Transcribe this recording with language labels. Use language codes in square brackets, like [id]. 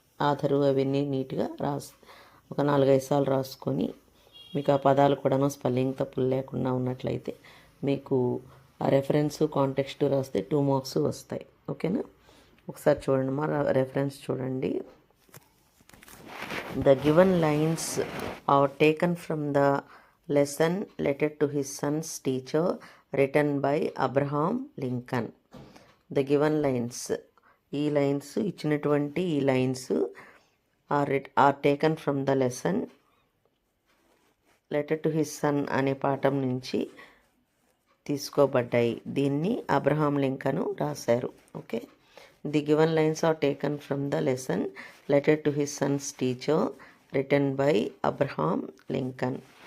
[te] Author అవన్నీ నీట్గా ఒక 4-5 సార్లు రాసుకొని మీకు ఆ పదాలు కూడాను స్పెల్లింగ్ తప్పులు లేకుండా ఉన్నట్లయితే మీకు ఆ రెఫరెన్స్ కాంటెక్స్ట్ రాస్తే 2 మార్క్స్ వస్తాయి. ఓకేనా? ఒకసారి చూడండి, మా రెఫరెన్స్ చూడండి. [en] The given lines are taken from the lesson Letter to His Son's Teacher written by Abraham Lincoln. The given lines, [te] ఈ లైన్స్ ఇచ్చినటువంటి ఈ lines [en] are taken from the lesson letter to his son [te] అనే పాఠం నుంచి తీసుకోబడ్డాయి. దీన్ని Abraham Lincoln రాశారు. [en] Okay, the given lines are taken from the lesson letter to his son's teacher written by Abraham Lincoln.